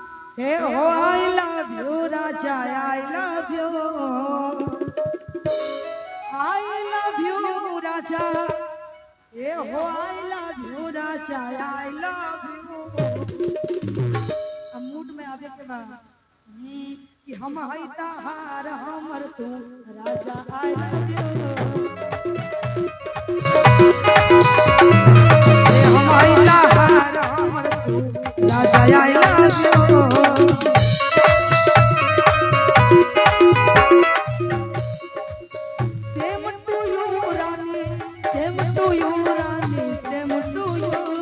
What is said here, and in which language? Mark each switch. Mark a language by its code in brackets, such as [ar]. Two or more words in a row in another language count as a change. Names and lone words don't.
[en] Hey, oh, I love you, Raja. I love you. I love you, Raja. Hey, oh, I love you, Raja. I love you. [bho] अब मूड में आवे के बाद कि हम हई तहार हमर तू राजा [en] I love you [bho] हम हई तहार हमर तू राजा [en] I love you same to you Rani same to you Rani same to you